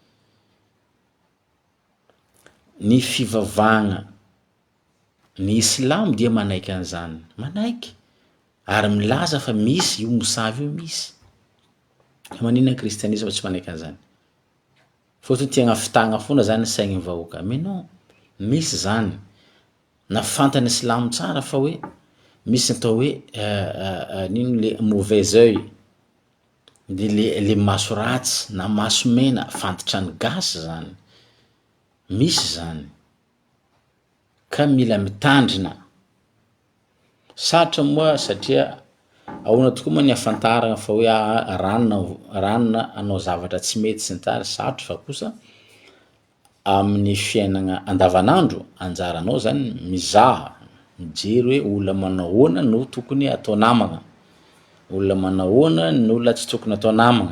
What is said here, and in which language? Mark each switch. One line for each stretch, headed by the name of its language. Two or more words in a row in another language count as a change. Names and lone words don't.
Malagasy: Ny fivavahagna ny Islamo dia manaiky an'izany, manaiky ary milaza fa misy io Mosavy io misy. Maninona kristianisme tsy manaiky an'izany? Fotony tiagna fitagna foana zany saigny vahoaka.
French: Mais non,
Malagasy: misy zany. Na fantany Islamo tsara fa hoe misy atao hoe nino
French: le mauvais œil,
Malagasy: de le maso ratsy na maso mena fantatrany gasy zany. Misy zany. Ka mila mitandrina. Satra moa satria ahoana tokoa moa ny afantaragna fa hoe ranona anao zavatra tsy mety sy ny tariny, sarotra fa kosa amin'ny fiainagna andavanandro anjaranao zany mizaha, mijery hoe olona manao ahoana no tokony atao namagna, olona manao ahoana no olona tsy tokony atao namagna.